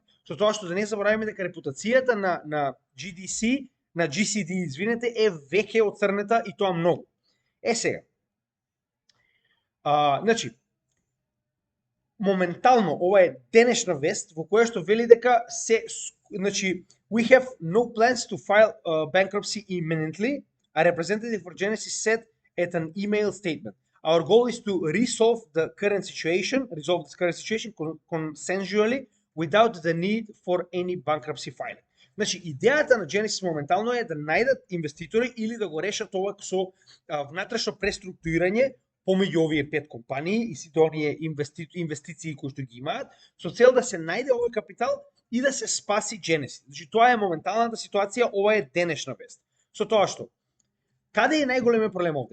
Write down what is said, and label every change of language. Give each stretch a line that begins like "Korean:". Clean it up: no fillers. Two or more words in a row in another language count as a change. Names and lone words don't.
Macedonian: Со тоа што да не забораваме дека репутацијата на GDC, на GCD, извинете, е веќе оцрнета и тоа многу. Сега. Значи, моментално ова е денешна вест во која што вели дека значи,
English: we have no plans to file bankruptcy imminently. A representative for Genesis said at an email statement, our goal is to resolve this current situation consensually without the need for any bankruptcy filing.
Macedonian: Значи, идејата на Genesis моментално е да најдат инвеститори или да го решат ова со внатрешно преструктурирање помеѓу овие 5 компании и сите оние инвестиции кои што ги имаат, со цел да се најде овој капитал и да се спаси Genesis. Значи, тоа е моменталната ситуација, ова е денешна вест. Со тоа што каде е најголемиот проблем овде?